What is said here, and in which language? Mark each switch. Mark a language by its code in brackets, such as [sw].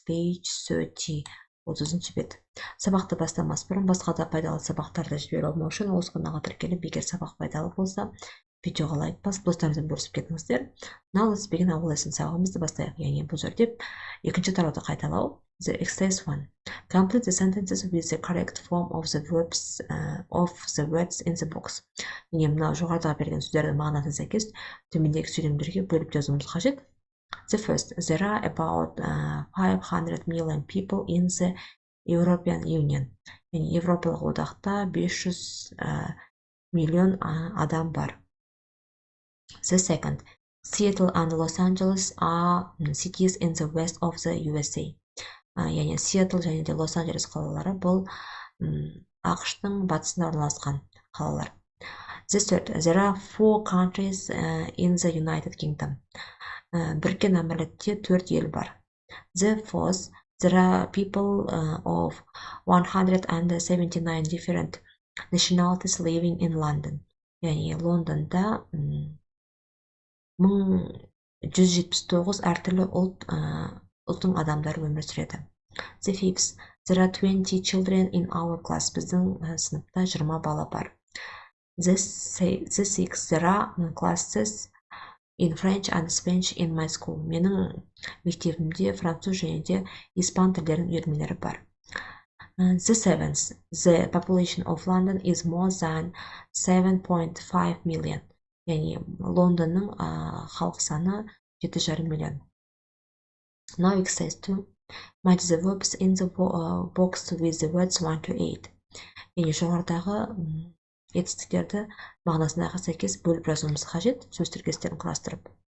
[en] Page 30 бет. [kk] Сабақты бастамас бұрын басқа да пайдалы сабақтарды жіберіп алмау үшін осы каналға тіркеліп, егер сабақ пайдалы болса, видеоға лайк басып, достарыңызбен бөлісіп кетіңіздер. [en] Now let's begin our lesson. [kk] Сабағымызды бастайық. Яғни бұл жерде екінші тарауды қайталау. [en] The exercise 1. Complete the sentences with the correct form of the verbs of the words in the box. [kk] Яғни мына жоғарыда берген сөздердің мағынасына сәйкес төмендегі сөйлемдерге бөліп жазуымыз қажет. [en] The first, there are about 500 million people in the European Union. [kk] Яғни Европалық одақта 500 миллион адам бар. [en] The second, Seattle and Los Angeles are cities in the west of the USA. [kk] Яғни Сиэтл және де Лос-Анджелес қалалары бұл ақш-тың батысында орналасқан қалалар. [en] The third, there are 4 countries in the United Kingdom. [kk] Біріккен Әмірлікте 4 ел бар. [en] The fourth, there are people of 179 different nationalities living in London. [kk] Яғни Лондонда 1179 әртүрлі ұлттың адамдары өмір сүреді. [en] The fifth, there are 20 children in our class. [kk] Біздің сыныпта 20 бала бар. [en] The sixth, there are classes in French and Spanish in my school. [kk] Менің мектебімде француз және де испан тілдерінің үйірмелері бар. [en] The seventh, the population of London is more than 7.5 million. [kk] Яғни Лондонның халық саны 7,5 миллион. [en] Now exercise 2. Match the verbs in the box with the words 1 to 8. [kk] Яғни жоғарыдағы етістіктерді мағынасындағы сәйкес бөліп жазуымыз қажет, сөз тіркестерін құрастырып.